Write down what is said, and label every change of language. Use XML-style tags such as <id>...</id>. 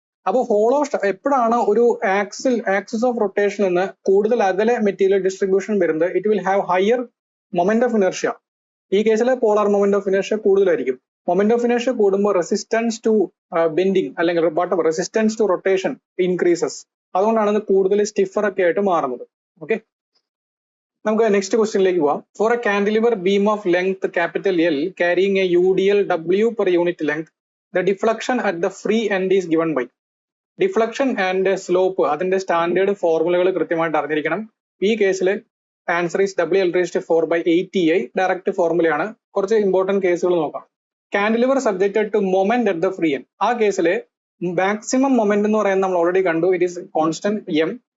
<ml>അപ്പോൾ ഹോളോ എപ്പോഴാണ് ഒരു ആക്സിസ് ഓഫ് റൊട്ടേഷൻ നിന്ന് കൂടുതൽ അകലെ മെറ്റീരിയൽ ഡിസ്ട്രിബ്യൂഷൻ വരുന്നത്,</ml> <en>It will have higher moment of inertia.</en> <ml>ഈ കേസിൽ പോളാർ മൊമെന്റ് ഓഫ് ഇനർഷ്യ കൂടുതലായിരിക്കും. മൊമെന്റ് ഓഫ് ഇനർഷ്യ കൂടുമ്പോൾ റെസിസ്റ്റൻസ് ടു ബെൻഡിങ് അല്ലെങ്കിൽ</ml> <en>Resistance to rotation increases.</en> <ml>അതുകൊണ്ടാണ് ഇത് കൂടുതൽ സ്റ്റിഫർ ഒക്കെ ആയിട്ട് മാറുന്നത്. ഓക്കെ, നമുക്ക് നെക്സ്റ്റ് ക്വസ്റ്റ്യനിലേക്ക് പോവാം.</ml> <en>For a cantilever beam of length capital L carrying a UDL W per unit length, the deflection at the free end is given by.</en> <ml>Deflection and slope അതിന്റെ സ്റ്റാൻഡേർഡ് ഫോർമുലകൾ കൃത്യമായിട്ട് അറിഞ്ഞിരിക്കണം. ഈ കേസിൽ</ml> <en>answer is WL⁴/8TI,</en> <ml>ഡയറക്റ്റ് ഫോർമുലയാണ്. കുറച്ച് important കേസുകൾ നോക്കാം.</ml> <en>Cantilever subjected to moment at the free end.</en> <ml>ആ കേസിൽ മാക്സിമം മൊമെന്റ് എന്ന് പറയുന്നത് നമ്മൾ ഓൾറെഡി കണ്ടു,</ml> <en>It is constant M.</en>